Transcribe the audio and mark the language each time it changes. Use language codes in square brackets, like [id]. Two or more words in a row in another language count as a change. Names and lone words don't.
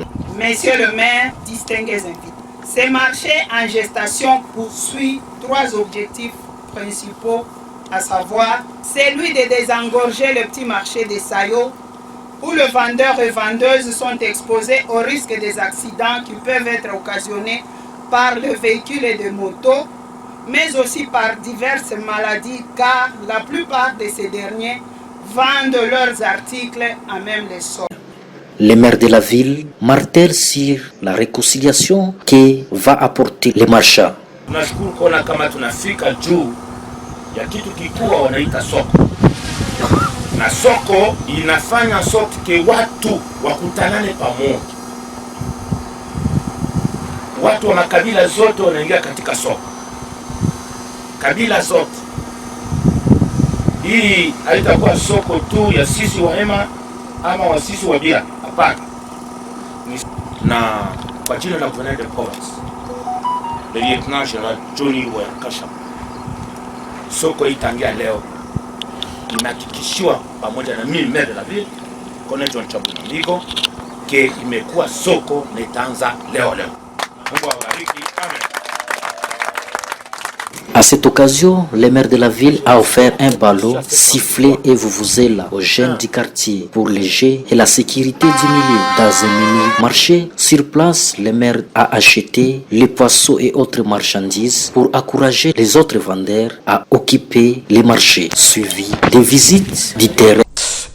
[fr] Monsieur le maire, distingués invités, ces marchés en gestation poursuivent trois objectifs principaux, à savoir celui de désengorger le petit marché des Sayo, où les vendeurs et vendeuses sont exposés au risque des accidents qui peuvent être occasionnés par le véhicule et des motos, mais aussi par diverses maladies, car la plupart de ces derniers vendent leurs articles à même les sols. Le maire de la ville martèle sur la réconciliation que va apporter les marchands. [sw] Tunashukuru kuona kama tunafika juu ya kitu kikubwa wanaita soko. Na soko inafanya sote ke watu wakutanane pamoja. Watu wa makabila zote wanaingia katika soko. Kabila zote. Hii haitakuwa soko tu ya sisi wa Hema ama wa sisi wa Bia. Hapana. Na kwa jina la [fr] Gouverneur de Province, le Lieutenant Général [sw] Johnny Wayakasha, soko itangia leo inahakikishiwa pamoja na mimi [fr] maire de la ville [sw] Kone John Kabouine ke imekuwa soko na itaanza leo. Mungu awabariki. Amen. [fr] À cette occasion, le maire de la ville a offert un ballon, sifflet et vuvuzela aux jeunes du quartier pour les jeux et la sécurité du milieu. Dans un mini-marché, sur place, le maire a acheté les poissons et autres marchandises pour encourager les autres vendeurs à occuper les marchés, suivi des visites du terrain.